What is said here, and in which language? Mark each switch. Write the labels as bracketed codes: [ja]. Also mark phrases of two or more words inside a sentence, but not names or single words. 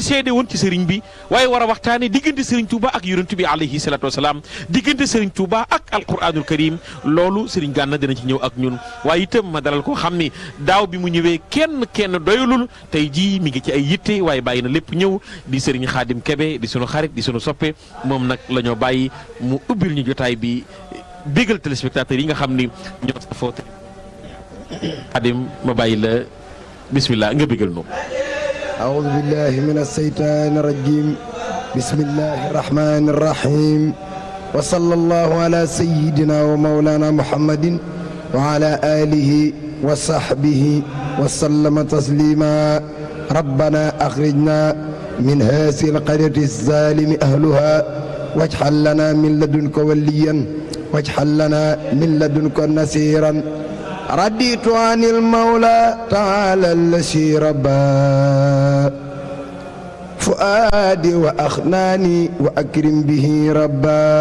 [wo] seede woon ci sëriñ bi waaye war a waxtaanee diggante sëriñ Touba ak yonent bi [ar] عليه الصلاة والسلام [wo] diggante sëriñ Touba ak [ar] القرآن الكريم [wo] loolu sëriñ Gana dina ci ñëw ak ñun waaye itam ma dalal ko xam ni daaw bi mu ñëwee kenn doyalul tey jii mi ngi ci ay yitte waaye bàyyi na lépp ñëw di sëriñ Khadim Kebe di sunu xarit di sunu soppe moom nag la ñoo bàyyi mu ubbil ñu jotaay bi bégal téléspectateurs yi nga xam ni ñoo safoo Khadim ma bàyyi la bismillah nga bégal nu [ar] أعوذ بالله من الشيطان الرجيم بسم الله الرحمن الرحيم وصلى الله على سيدنا ومولانا محمد وعلى آله وصحبه وسلم تسليما ربنا أخرجنا من هذه القرية الظالم أهلها واجعل لنا من لدنك وليا واجعل لنا من لدنك نصيرا رديت عن المولى تعالى الذي ربى فؤادي وأخناني وأكرم به ربا